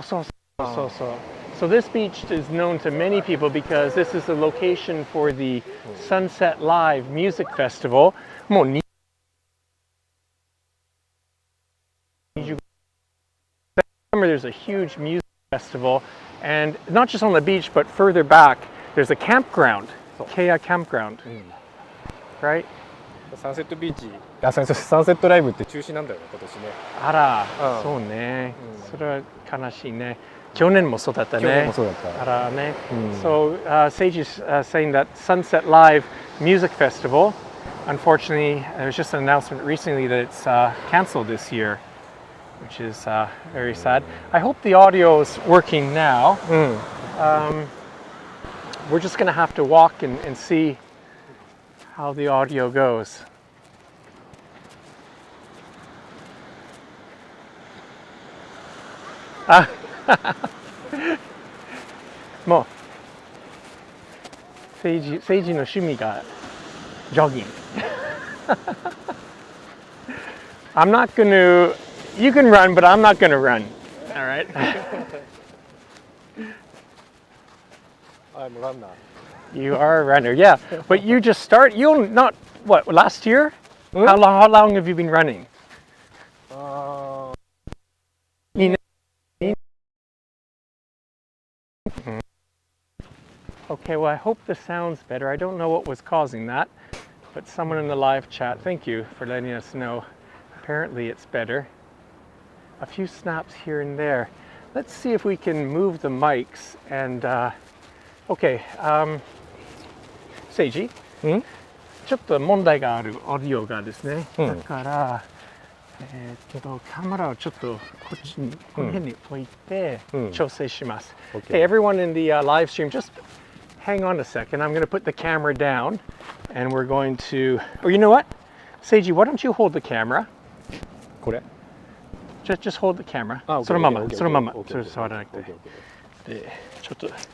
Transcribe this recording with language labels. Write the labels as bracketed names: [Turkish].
[English] So this beach is known to many people because this is the location for the Sunset Live Music Festival. もうthere's a huge music festival, and not just on the beach, but further back, there's a campground, Kea campground, right? [Japanese] サンセットビーチ、サンセットライブって中止なんだよね、今年ね。あら、そうね。それは悲しいね。去年もそうだったね。去年もそうだった。あらね。 [English] So Seiji is saying that Sunset Live Music Festival, unfortunately, there was just an announcement recently that it's canceled this year, which is very sad. I hope the audio is working now. We're just going to have to walk and see how the audio goes. [Japanese] もう政治の趣味がジョギング。 [English] I'm not going to, you can run, but I'm not going to run. All right? I'm a runner. You are a runner, yeah. But you just start, you'll not, what, last year? How long have you been running? Okay, well, I hope the sound's better. I don't know what was causing that, but someone in the live chat, thank you for letting us know. Apparently it's better. A few snaps here and there. Let's see if we can move the mics and, okay, Seiji? [Japanese] ちょっと問題があるオーディオがですね。だから、カメラをちょっとこっちに、この辺に置いて調整します。 [English] Okay, everyone in the live stream, just hang on a second. I'm going to put the camera down and we're going to, or you know what? Seiji, why don't you hold the camera? [Japanese] これ [English] just hold the camera. [Japanese] そのまま、そのまま。それ触らなくて。で、ちょっと。